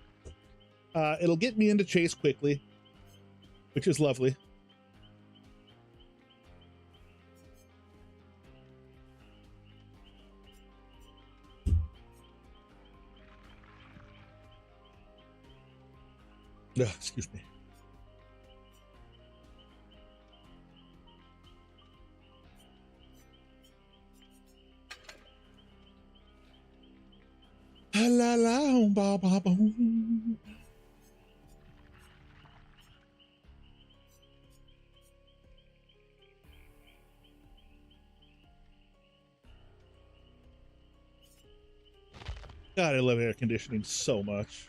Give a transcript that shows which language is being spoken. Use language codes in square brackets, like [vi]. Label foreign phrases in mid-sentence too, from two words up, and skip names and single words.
[en] It'll get me into chase quickly, which is lovely. Excuse me. La la ba ba boom. God, I love air conditioning so much.